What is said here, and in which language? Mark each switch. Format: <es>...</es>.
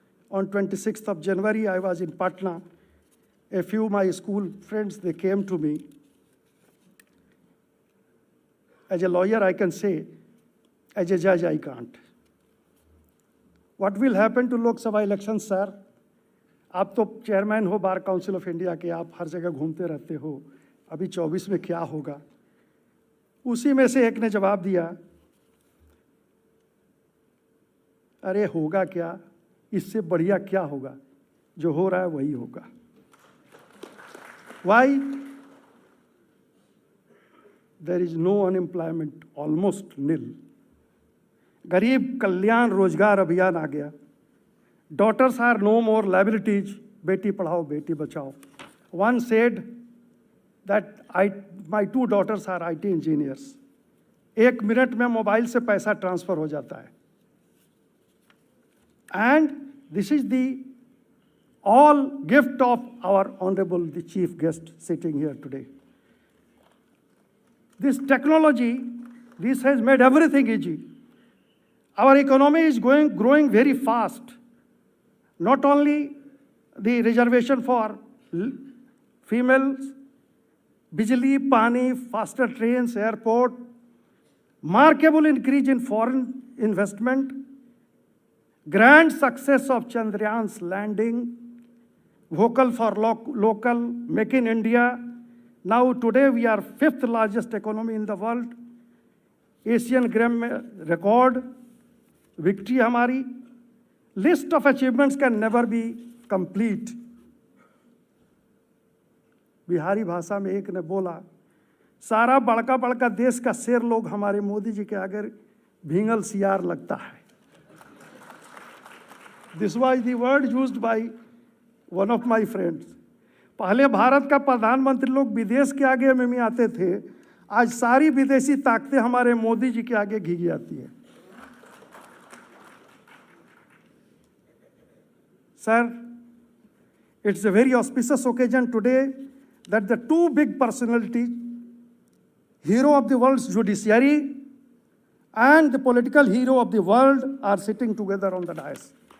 <en>On 26th of January, I was in Patna. A few of my school friends, they came to me. As a lawyer, I can say, as a judge, I can't. What will happen to Lok Sabha elections, sir?</en> <hi>आप तो chairman हो bar council of India के, आप हर जगह घूमते रहते हो, अभी 24 में क्या होगा? उसी में से एक ने जवाब दिया, अरे होगा क्या, इससे बढ़िया क्या होगा, जो हो रहा है वही होगा.</hi> <en>Why? There is no unemployment, almost nil.</en> <hi>गरीब कल्याण रोजगार अभियान आ गया.</hi> <en>Daughters are no more liabilities.</en> <hi>Beti Padhao Beti Bachao.</hi> <en>One said that my 2 daughters are IT engineers.</en> <hi>1 minute में मोबाइल से पैसा ट्रांसफर हो जाता है.</hi> <en>And this is the all gift of our honorable the chief guest sitting here today. This technology, this has made everything easy. Our economy is growing very fast. Not only the reservation for females, Bijli, Pani, faster trains, airport, markable increase in foreign investment, grand success of Chandrayaan's landing, vocal for local, make in India. Now today we are 5th largest economy in the world. Asian Games record, victory</en> <hi>हमारी.</hi> <en>List of achievements can never be complete.</en> <hi>Bihari भाषा में एक ने बोला, सारा बड़का बड़का देश का शेर लोग हमारे मोदी जी के आगे भींगल सियार लगता है.</hi> <en>This was the word used by one of my friends.</en> <hi>पहले भारत का प्रधानमंत्री लोग विदेश के आगे में आते थे, आज सारी विदेशी ताकतें हमारे मोदी जी के आगे घिघी आती है.</hi> <en>Sir, it's a very auspicious occasion today that the 2 big personalities, hero of the world's judiciary and the political hero of the world, are sitting together on the dais.</en>